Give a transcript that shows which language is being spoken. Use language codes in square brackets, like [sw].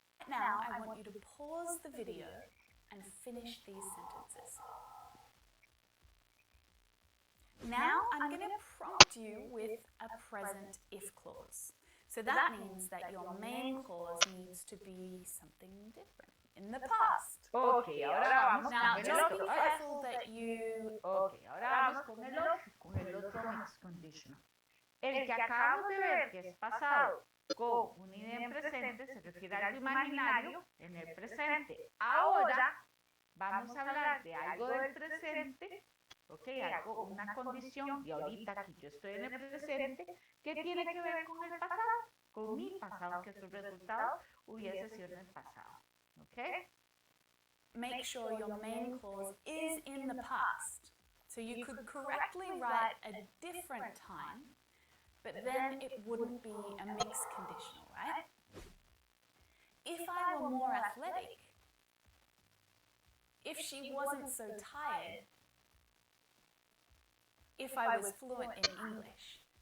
[en] now I want you to pause the video and finish these sentences. Now I'm going to prompt you with a present if clause. So that means that your main clause needs to be something different in the past. [es] Ok, ahora vamos [en] Now, [es] con el [en] just be [es] otro. [en] careful that you... [es] Ok, ahora vamos con el otro mixed conditional. El que acabamos de ver, que es pasado, con un id en presente, se refiere a algo imaginario en el presente. Ahora vamos a hablar de algo del presente, ok, algo, una condición, y ahorita que yo estoy en el presente, que tiene que ver con el pasado, con mi pasado, que su resultado hubiese sido en el pasado, ok. [en] make sure your main clause is in the past. So you could correctly write a different time, but then it wouldn't be a mixed conditional, right? If I were more athletic, if she wasn't so tired, if I was fluent in English.